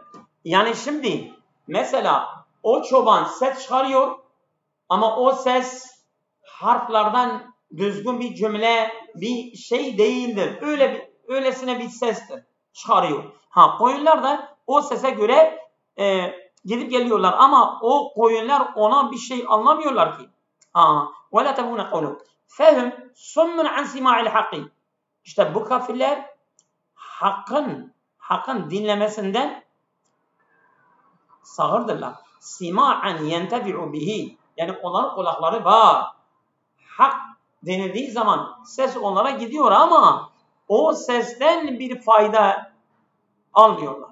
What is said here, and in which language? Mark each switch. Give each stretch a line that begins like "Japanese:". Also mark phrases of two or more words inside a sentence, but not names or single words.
Turkish: Yani şimdi mesela o çoban ses çıkarıyor ama o ses harflerden düzgün bir cümle, bir şey değildir. Öylesine bir sestir. Çıkarıyor. Koyunlar da o sese göre gidip geliyorlar ama o koyunlar ona bir şey anlamıyorlar ki.
Arabic: وَلَا تَبُونَ قَوْلُهُ فَهُمْ سُمٌّ عَنْ سِمَاعِ الْحَقِّ
Turkish: İşte bu kafirler hakkın dinlemesinden sağırdırlar.
Arabic: سماعا ينتفع به.
Turkish: Yani onların kulakları var. Hak denildiği zaman ses onlara gidiyor ama o sesten bir fayda almıyorlar.